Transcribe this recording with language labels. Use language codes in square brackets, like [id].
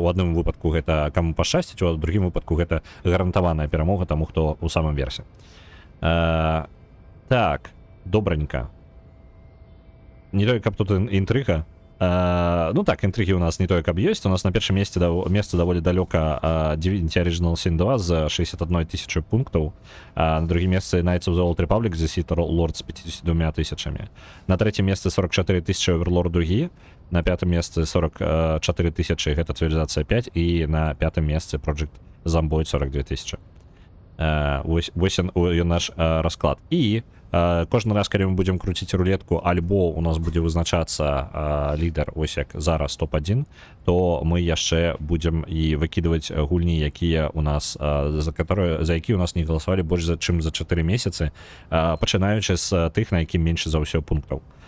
[be] У адным выпадку гэта каму пашчасціць, у другім выпадку гэта гарантаваная перамога таму, хто ў самым версе. Так, добранька. Не тое, каб тут інтрыга. [ru] Ну так, интриги у нас не то, как есть. У нас на первом месте довольно далеко Divinity Original Sin 2 [uk] з 61 тисячою пунктів. [ru] На другом месте Knights of the Old Republic з Sith Lord [uk] з 52 тисячами. [ru] На третьем месте 44 тисячи Overlord другие. На пятом месте 44 тысячи это Цивилизация 5. И на пятом месте Project Zomboid 42 тысячи. [be] Ось наш расклад. І Кожны раз, калі мы будзем круціць рулетку, альбо у нас будзе вызначацца лідар, вось як зараз топ-1, то мы яшчэ будзем і выкідваць гульні, якія у нас, за які у нас не галасавалі больш чым за 4 месяцы, пачынаючы з тых, на якім менш за ўсё пунктаў.